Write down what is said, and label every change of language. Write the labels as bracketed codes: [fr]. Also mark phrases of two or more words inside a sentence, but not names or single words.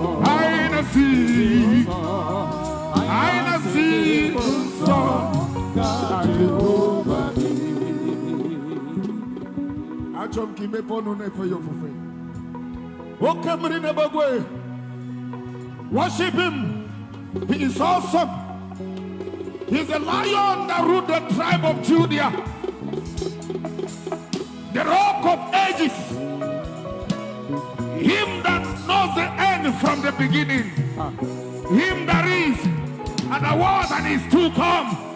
[ig] Anyị na-asị, anyị na-asị, nsọ ka Jehova dị. Achọrọ m ka ị mepee ọnụ na-efe ya ofufe. Oke mmiri na-egbegwe. [en] Worship him. He is awesome. He's the lion that ruled the tribe of Judah. The rock of ages. Him that knows the end from the beginning. Him that is, and that was, and is to come.